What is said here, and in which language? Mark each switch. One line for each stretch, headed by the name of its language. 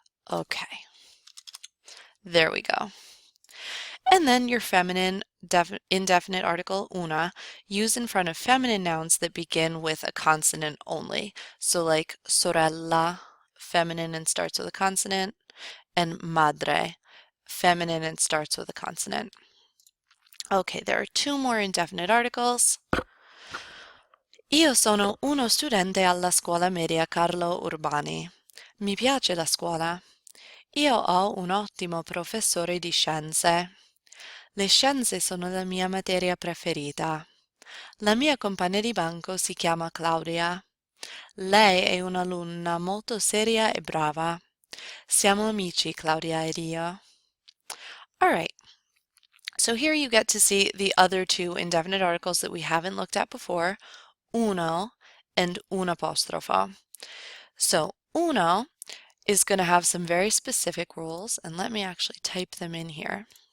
English: Okay, there we go. And then your feminine indefinite article, una, used in front of feminine nouns that begin with a consonant only. So like sorella, feminine and starts with a consonant, and madre, feminine and starts with a consonant. Okay, there are two more indefinite articles.
Italian: Io sono uno studente alla scuola media Carlo Urbani. Mi piace la scuola. Io ho un ottimo professore di scienze. Le scienze sono la mia materia preferita. La mia compagna di banco si chiama Claudia. Lei è un'alunna molto seria e brava. Siamo amici, Claudia ed io.
English: All right, so here you get to see the other two indefinite articles that we haven't looked at before, uno and un apostrofo. So uno is going to have some very specific rules, and let me actually type them in here.